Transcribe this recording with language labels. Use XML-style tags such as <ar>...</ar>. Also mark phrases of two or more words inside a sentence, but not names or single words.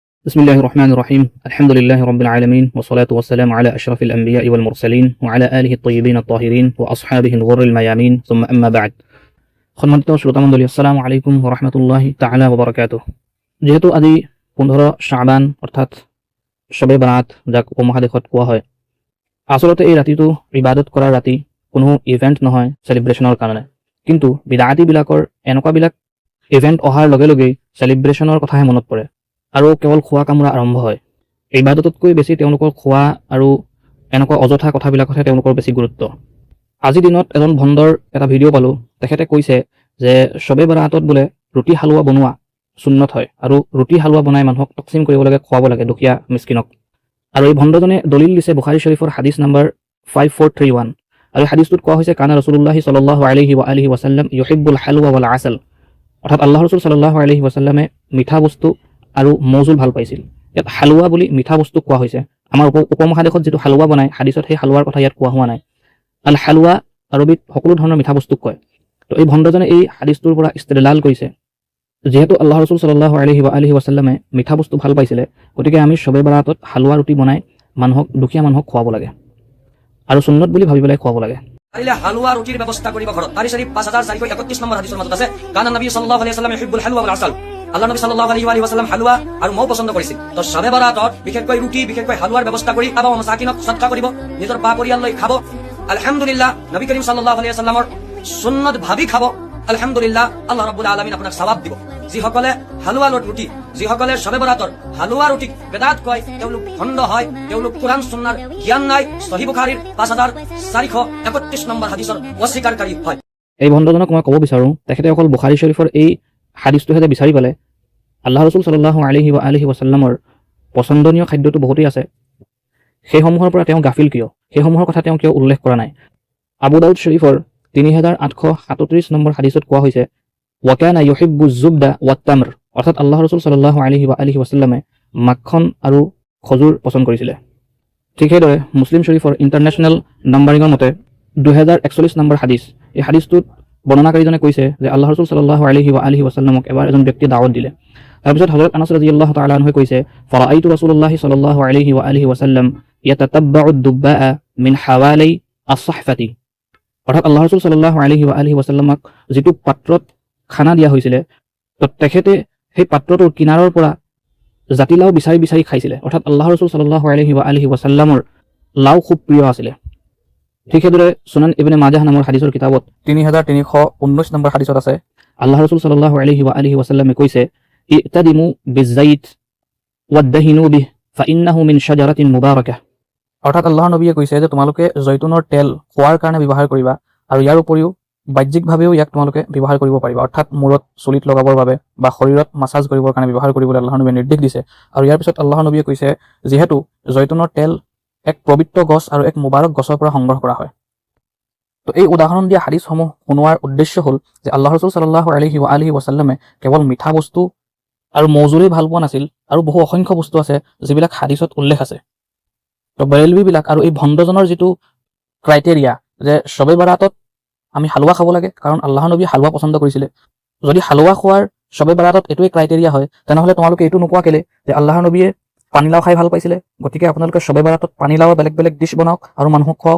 <ar>بسم الله الرحمن الرحيم الحمد لله رب العالمين والصلاة والسلام على أشرف الأنبياء والمرسلين وعلى آله الطيبين الطاهرين وأصحابه الغر الميامين ثم أما بعد</ar> <as>সম্মানিত শ্ৰোতামণ্ডলী</as> <ar>السلام عليكم ورحمة الله تعالى وبركاته.</ar> <as>যেহেতু আজি 15 শাবান অৰ্থাৎ শবে বাৰাত যাক উপমহাদেশত কোৱা হয়, আসলতে এই ৰাতিটো ইবাদত কৰাৰ ৰাতি, কোনো ইভেন্ট নহয় সেলিব্ৰেশনৰ কাৰণে। কিন্তু বিদাতিবিলাকৰ এনেকুৱাবিলাক ইভেন্ট অহাৰ লগে লগে সেলিব্ৰেশনৰ কথাহে মনত পৰে আৰু কেৱল খোৱা কামৰা আৰম্ভ হয়। ইবাদততকৈ বেছি তেওঁলোকৰ খোৱা আৰু এনেকুৱা অযথা কথাবিলাকতহে তেওঁলোকৰ বেছি গুৰুত্ব। আজিৰ দিনত এজন ভণ্ডৰ এটা ভিডিঅ' পালোঁ। তেখেতে কৈছে যে শবে বাৰাতত বোলে ৰুটি হালোৱা বনোৱা সুন্নত হয় আৰু ৰুটি হালোৱা বনাই মানুহক তকসিম কৰিব লাগে, খুৱাব লাগে দুখীয়া মিসকিনক। আৰু এই ভণ্ডজনে দলিল দিছে বুখাৰী শৰীফৰ হাদিছ নম্বৰ 5431। আৰু এই হাদিছটোত কোৱা হৈছে</as> <ar>كان رسول الله صلى الله عليه و آله وسلم يحب الحلواء والعسل.</ar> <as>অৰ্থাৎ আল্লাহ ৰাসূল</as> <ar>صلى الله عليه وسلم</ar> <as>মিঠা বস্তু আৰু মৌজুল ভাল পাইছিল। ইয়াত হালৱা বুলি মিঠা বস্তু কোৱা হৈছে। আমাৰ উপমহাদেশত যিটো হালৱা বনায় হাদিছত সেই হালৱাৰ কথা ইয়াত কোৱা হোৱা নাই। আল হালৱা আৰবীত সকলো ধৰণৰ মিঠা বস্তুক কয়। তো এই ভণ্ডজনে এই হাদিছটোৰ পৰা ইস্তেদলাল কৰিছে, যেহেতু আল্লাহ ৰাসূল</as> <ar>صلى الله عليه و آله وسلم</ar> <as>মিঠা বস্তু ভাল পাইছিলে, গতিকে আমি শবে বাৰাতত হালৱা ৰুটি বনাই মানুহক, দুখীয়া মানুহক খুৱাব লাগে আৰু সুন্নত বুলি ভাবি পেলাই খুৱাব লাগে। পাৰিলে হালৱা ৰুটিৰ ব্যৱস্থা কৰিব ঘৰত। তাৰি শৰীফ 5431 নম্বৰ হাদিছৰ মাজত আছে</as> <ar>كان النبي صلى الله عليه وسلم يحب الحلواء والعسل.</ar> <as>আল্লাহ নবী</as> <ar>صلى الله عليه وسلم</ar> <as>হালৱা আৰু মৌ পছন্দ কৰিছিল। তো শবে বাৰাতত বিশেষকৈ ৰুটি, বিশেষকৈ হালৱাৰ ব্যৱস্থা কৰি আবা মাসাকিনক সদকা কৰিব, নিজৰ পা পৰিয়াল লৈ খাব। আলহামদুলিল্লাহ,</as> <ar>نبي كريم صلى الله عليه وسلم</ar> <as>সুন্নত ভাবি খাব। আলহামদুলিল্লাহ,</as> <ar>الله رب العالمين</ar> <as>আপোনাক সওয়াব দিব। যিসকলে হালৱা ৰুটি, যিসকলে শবে বাৰাতৰ হালৱা ৰুটিক বেদাত কয়, তেওঁলোক ভণ্ড হয়, তেওঁলোক কোরআন সুন্নাহৰ জ্ঞান নাই, সহিহ বুখাৰীৰ 5431 নম্বৰ হাদিছৰ অস্বীকাৰকাৰী হয়। এই ভণ্ডজনক মই ক'ব বিচাৰোঁ, তেখেতে অকল বুখাৰী শৰীফৰ এই হাদিছটোহে যে বিচাৰি পালে। আল্লাহ ৰাসূল</as> <ar>صلى الله عليه و آله وسلم</ar> <as>পছন্দনীয় খাদ্যটো বহুতেই আছে, সেইসমূহৰ পৰা তেওঁ গাফিল কিয়? সেইসমূহৰ কথা তেওঁ কিয় উল্লেখ কৰা নাই? আবু দাউদ শৰীফৰ 3837 নম্বৰ হাদিছত কোৱা হৈছে</as> <ar>وكان يحب الزبد والتمر.</ar> <as>অৰ্থাৎ আল্লাহ ৰাসূল</as> <ar>صلى الله عليه و آله وسلم</ar> <as>মাখন আৰু খজুৰ পছন্দ কৰিছিলে। ঠিক সেইদৰে মুছলিম শৰীফৰ ইণ্টাৰনেশ্যনেল নাম্বাৰিঙৰ মতে 2041 নম্বৰ হাদিছ, এই হাদিছটোত বৰ্ণনাকাৰীজনে কৈছে যে আল্লাহ ৰাসূল</as> <ar>صلى الله عليه و آله وسلم</ar> <as>এবাৰ এজন ব্যক্তিয়ে দাৱত দিলে।</as> <ar>তাৰপিছত হযৰত আনাস رضي الله تعالى عنه কৈছে فرأيت رسول الله صلى الله عليه و آله وسلم يتتبع الدباء من حوالي الصحفة.</ar> <as>অৰ্থাৎ আল্লাহ ৰাসূল</as> <ar>صلى الله عليه و آله وسلم</ar> <as>যিটো পাত্ৰত খানা দিয়া হৈছিলে, তো তেখেতে সেই পাত্ৰটোৰ কিনাৰৰ পৰা জাতিলাও বিচাৰি বিচাৰি খাইছিলে। অৰ্থাৎ আল্লাহ ৰাসূল</as> <ar>صلى الله عليه و آله وسلم</ar> <as>লাও খুব প্ৰিয় আছিলে। ঠিক সেইদৰে সুনান ইবনে মাজাহ নামৰ হাদিছৰ কিতাবত 3319 নম্বৰ হাদিছত আছে আল্লাহ ৰাসূল</as> <ar>صلى الله عليه و آله وسلم</ar> <as>কৈছে</as> <ar>ائتدموا بالزيت وادهنوا به فإنه من شجرة مباركة.</ar> <as>অৰ্থাৎ আল্লাহৰ নবীয়ে কৈছে যে তোমালোকে জৈতুনৰ তেল খোৱাৰ কাৰণে ব্যৱহাৰ কৰিবা আৰু ইয়াৰ উপৰিও বাহ্যিকভাৱেও ইয়াক তোমালোকে ব্যৱহাৰ কৰিব পাৰিবা। অৰ্থাৎ মূৰত চুলিত লগাবৰ বাবে বা শৰীৰত মাছাজ কৰিবৰ কাৰণে ব্যৱহাৰ কৰিবলৈ আল্লাহৰ নবীয়ে নিৰ্দেশ দিছে। আৰু ইয়াৰ পিছত আল্লাহৰ নবীয়ে কৈছে যিহেতু জৈতুনৰ তেল এক পবিত্ৰ গছ আৰু এক মুবাৰক গছৰ পৰা সংগ্ৰহ কৰা হয়। তো এই উদাহৰণ দিয়া হাদিছসমূহ শুনোৱাৰ উদ্দেশ্য হ'ল যে আল্লাহ ৰাসূল</as> <ar>صلى الله عليه و آله وسلم</ar> <as>কেৱল মিঠা বস্তু আৰু মৌজুলেই ভাল পোৱা নাছিল, আৰু বহু অসংখ্য বস্তু আছে যিবিলাক হাদিছত উল্লেখ আছে। তো বেৰেলভিবিলাক আৰু এই ভণ্ডজনৰ যিটো ক্ৰাইটেৰিয়া যে শবে বাৰাতত আমি হালৱা খাব লাগে কাৰণ আল্লাহৰ নবীয়ে হালৱা পছন্দ কৰিছিলে, যদি হালৱা খোৱাৰ শবে বাৰাতত এইটোৱে ক্ৰাইটেৰিয়া হয়, তেনেহ'লে তোমালোকে এইটো নোকোৱা কেলে যে আল্লাহৰ নবীয়ে পানীলাও খাই ভাল পাইছিলে, গতিকে আপোনালোকে শবে বাৰাতত পানীলাওৰ বেলেগ বেলেগ ডিছ বনাওক আৰু মানুহক খুৱাওক।</as>